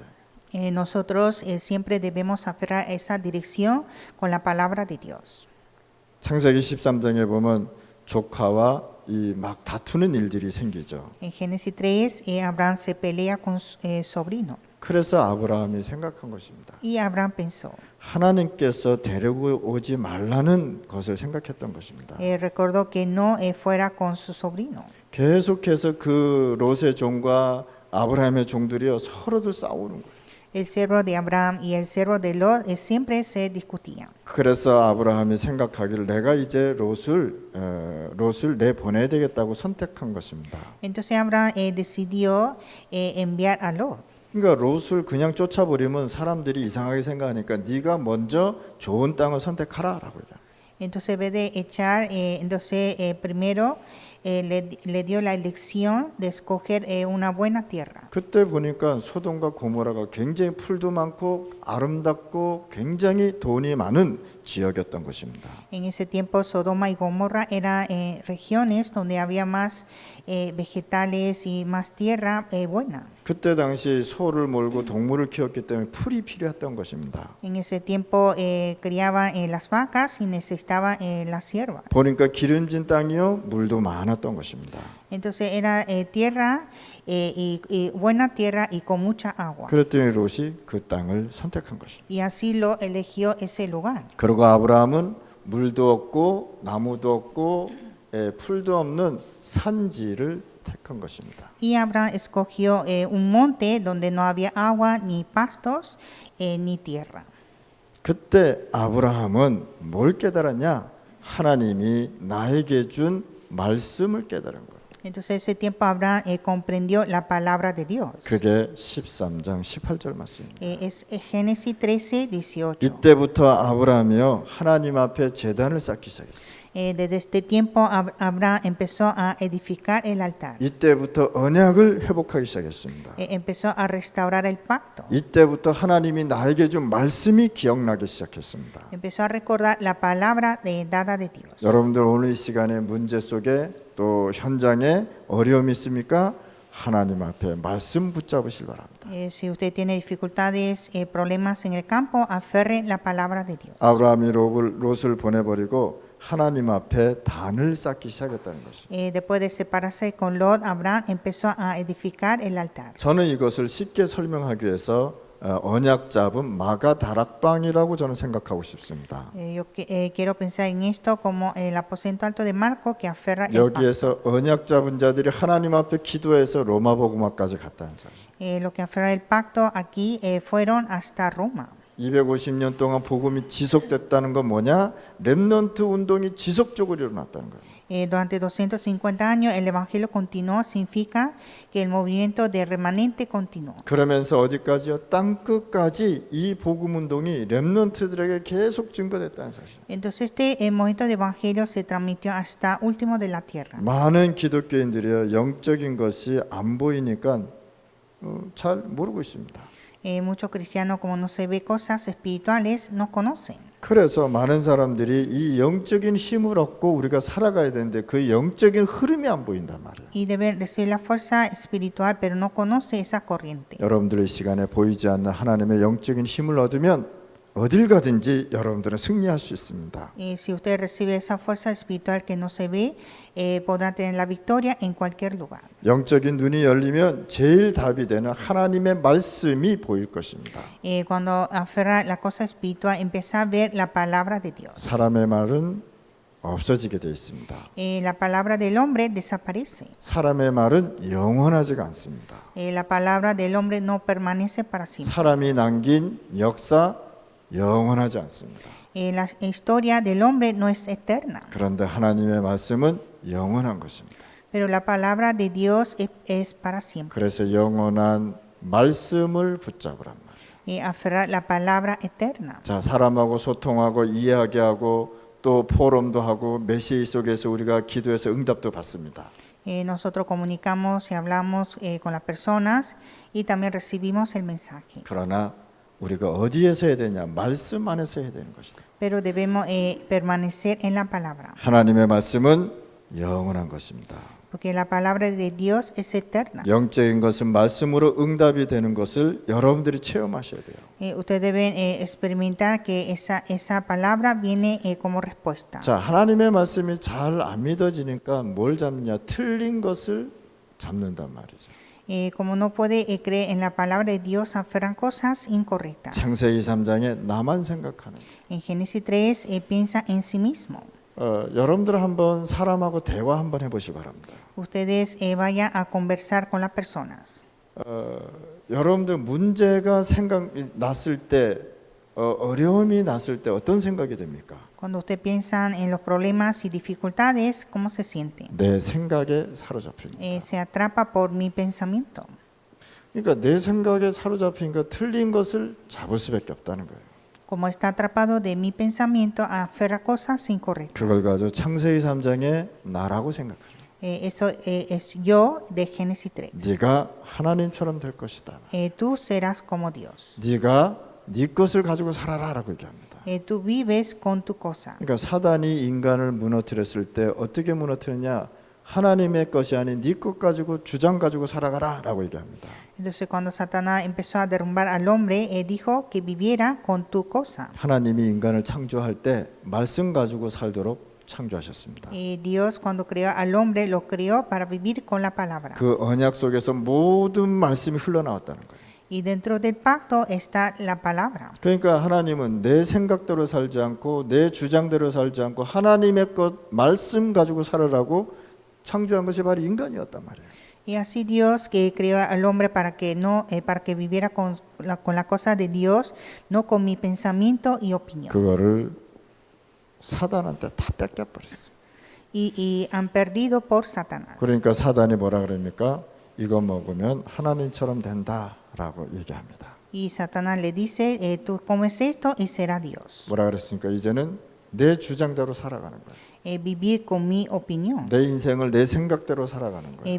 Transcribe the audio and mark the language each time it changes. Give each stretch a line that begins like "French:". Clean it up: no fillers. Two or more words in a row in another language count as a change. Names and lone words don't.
Spanish: Nosotros siempre debemos aferrar esa dirección con la palabra de Dios.
Korean: 창세기 13장에 보면 조카와 이 막 다투는 일들이 생기죠.
Spanish: En Génesis 3, Abraham se pelea con su sobrino.
Korean: 그래서 아브라함이 생각한 것입니다.
Spanish: Y Abraham pensó,
Korean: 하나님께서 데리고 오지 말라는 것을 생각했던 것입니다.
Spanish: recordó que no fuera con su sobrino.
Korean: 계속해서 그 롯의 종과 아브라함의 종들이요 서로들 싸우는 거예요.
Spanish: El siervo de Abraham y el siervo de Lot siempre se discutían.
Korean: 그래서 아브라함이 생각하기를 내가 이제 롯을 내보내야 되겠다고 선택한 것입니다.
Spanish: Entonces Abraham decidió enviar a Lot.
Korean: 그러니까 롯을 그냥 쫓아버리면 사람들이 이상하게 생각하니까 네가 먼저 좋은 땅을 선택하라라고 해요.
Spanish: Entonces en vez de echar, entonces primero le dio la elección de escoger una buena tierra.
Korean: 그때 보니까 소돔과 고모라가 굉장히 풀도 많고 아름답고 굉장히 돈이 많은 지역이었던 것입니다.
Spanish: En ese tiempo Sodoma y Gomorra eran regiones donde había más vegetales y más tierra buena.
Korean: 그때 당시 소를 몰고 동물을 키웠기 때문에 풀이 필요했던 것입니다.
Spanish: En ese tiempo criaban las vacas y necesitaban las siervas.
Korean: 보니까 기름진 땅이요 물도 많았던 것입니다.
Spanish: Entonces era tierra y buena tierra y con mucha agua.
Korean: 그랬더니 롯이 그 땅을 선택한 것입니다.
Spanish: Y así lo eligió ese lugar.
Korean: 그리고 아브라함은 물도 없고 나무도 없고 풀도 없는 산지를 택한 것입니다.
Spanish: Y Abraham escogió un monte donde no había agua, ni pastos, ni tierra.
Korean: 그때 아브라함은 뭘 깨달았냐? 하나님이 나에게 준 말씀을 깨달은 거예요.
Spanish: Entonces ese tiempo Abraham comprendió la palabra de Dios.
Korean: 그게 13장 18절 말씀입니다.
Spanish: Es Génesis 13, 18.
Korean: 이때부터 아브라함이요 하나님 앞에 제단을 쌓기 시작했어요.
Spanish: Desde este tiempo Abraham empezó a edificar el altar.
Korean: 이때부터 언약을 회복하기 시작했습니다.
Spanish: Empezó a restaurar el pacto.
Korean: 이때부터 하나님이 나에게 준 말씀이 기억나기 시작했습니다.
Spanish: Empezó a recordar la palabra dada de Dios.
Korean: 여러분들 오늘 이 시간에 문제 속에 또 현장에 어려움이 있습니까? 하나님 앞에 말씀 붙잡으실 바랍니다.
Spanish: Si usted tiene dificultades, problemas en el campo, aferre la palabra de Dios.
Korean: 아브라함이 롯을 보내버리고 하나님 앞에 단을 쌓기 시작했다는 것이죠.
Spanish: Después de separarse con Lot, Abraham empezó a edificar el altar.
Korean: 저는 이것을 쉽게 설명하기 위해서 언약 잡은 마가 다락방이라고 저는 생각하고 싶습니다.
Spanish: Yo quiero pensar en esto como el aposento alto de Marco que aferra el pacto.
Korean: 여기에서 언약 잡은 자들이 하나님 앞에 기도해서 로마 복음화까지 갔다는 사실.
Spanish: Lo que aferra el pacto aquí fueron hasta Roma.
Korean: 250년 동안 복음이 지속됐다는 건 뭐냐? 렘넌트 운동이 지속적으로 일어났다는 거예요.
Spanish: Durante 250 años el evangelio continuó, significa que el movimiento de remanente continuó.
Korean: 그러면서 어디까지요? 땅 끝까지 이 복음 운동이 렘넌트들에게 계속 증거됐다는 사실.
Spanish: Entonces el movimiento de evangelio se transmitió hasta último de la tierra.
Korean: 많은 기독교인들이요 영적인 것이 안 보이니까 잘 모르고 있습니다.
Spanish: Muchos cristianos, como no se ve cosas espirituales, no conocen.
Korean: 그래서 많은 사람들이 이 영적인 힘을 얻고 우리가 살아가야 되는데 그 영적인 흐름이 안 보인단 말이에요.
Spanish: Y deben recibir la fuerza espiritual, pero no conoce esa corriente.
Korean: 여러분들의 시간에 보이지 않는 하나님의 영적인 힘을 얻으면 어딜 가든지 여러분들은 승리할 수 있습니다.
Spanish: Si usted recibe esa fuerza espiritual que no se ve, podrá tener la victoria en cualquier lugar.
Korean: 영적인 눈이 열리면 제일 답이 되는 하나님의 말씀이 보일 것입니다.
Spanish: Cuando aferra la cosa espiritual, empieza a ver la palabra de Dios.
Korean: 사람의 말은 없어지게 되어 있습니다.
Spanish: La palabra del hombre desaparece.
Korean: 사람의 말은 영원하지가 않습니다.
Spanish: La palabra del hombre no permanece para siempre.
Korean: 사람이 남긴 역사 영원하지 않습니다.
Spanish: La historia del hombre no es eterna,
Korean: 그런데 하나님의 말씀은 영원한 것입니다.
Spanish: pero la palabra de Dios es para siempre.
Korean: 그래서 영원한 말씀을 붙잡으란 말이에요.
Spanish: Aferrar la palabra eterna.
Korean: 자, 사람하고 소통하고 이야기하게 하고 또 포럼도 하고 메시지 속에서 우리가 기도해서 응답도 받습니다.
Spanish: Nosotros comunicamos y hablamos con las personas y también recibimos el mensaje.
Korean: 그러나 우리가 어디에서 해야 되냐? 말씀 안에서 해야 되는 것이다.
Spanish: Pero debemos permanecer en la palabra,
Korean: 하나님의 말씀은 영원한 것입니다.
Spanish: porque la palabra de Dios es eterna.
Korean: 영적인 것은 말씀으로 응답이 되는 것을 여러분들이 체험하셔야 돼요.
Spanish: Ustedes deben experimentar que esa palabra viene como respuesta.
Korean: 자, 하나님의 말씀이 잘 안 믿어지니까 뭘 잡느냐? 틀린 것을 잡는단 말이죠.
Spanish: Como no puede creer en la palabra de Dios, aferran cosas incorrectas.
Korean: 창세기 3장에 나만 생각하는.
Spanish: En Génesis 3 piensa en sí mismo.
Korean: 여러분들 한번 사람하고 대화 한번 해보시 바랍니다.
Spanish: Ustedes vayan a conversar con las personas.
Korean: 여러분들 문제가 났을 때 어려움이 났을 때 어떤 생각이 됩니까?
Spanish: Cuando ustedes piensan en los problemas y dificultades, ¿cómo se sienten?
Korean: 내 생각에 사로잡힙니다.
Spanish: Se atrapa por mi pensamiento.
Korean: 그러니까 내 생각에 사로잡히니까 틀린 것을 잡을 수밖에 없다는 거예요.
Spanish: Como está atrapado de mi pensamiento, aferra cosas incorrectas.
Korean: 그걸 가지고 창세기 3장에 나라고 생각해요.
Spanish: Eso es yo de Génesis 3.
Korean: 네가 하나님처럼 될 것이다.
Spanish: Tú serás como Dios.
Korean: 네가 네 것을 가지고 살아라라고 얘기합니다.
Spanish: Tú vives con tu cosa.
Korean: 그러니까 사단이 인간을 무너뜨렸을 때 어떻게 무너뜨리냐? 하나님의 것이 아닌 네 것 가지고 주장 가지고 살아가라라고 얘기합니다.
Spanish: Entonces cuando Satanás empezó a derrumbar al hombre, dijo que viviera con tu cosa.
Korean: 하나님이 인간을 창조할 때 말씀 가지고 살도록 창조하셨습니다.
Spanish: Dios cuando creó al hombre lo creó para vivir con la palabra.
Korean: 그 언약 속에서 모든 말씀이 흘러나왔다는 거예요.
Spanish: Y dentro del pacto está la palabra.
Korean: 그러니까 하나님은 내 생각대로 살지 않고 내 주장대로 살지 않고 하나님의 것 말씀 가지고 살으라고 창조한 것이 바로 인간이었단 말이에요.
Spanish: Y así Dios que creó al hombre para que viviera con la cosa de Dios, no con mi pensamiento y opinión.
Korean: 그거를 사단한테 다 뺏겨버렸어요.
Spanish: Y han perdido por Satanás.
Korean: 그러니까 사단이 뭐라 그럽니까? 이거 먹으면 하나님처럼 된다라고 얘기합니다.
Spanish: Y Satanás le dice, tú comes esto y será Dios.
Korean: 뭐라 그랬습니까? 이제는 내 주장대로 살아가는 거예요.
Spanish: vivir con mi opinión,
Korean: 내 인생을 내 생각대로 살아가는 거예요.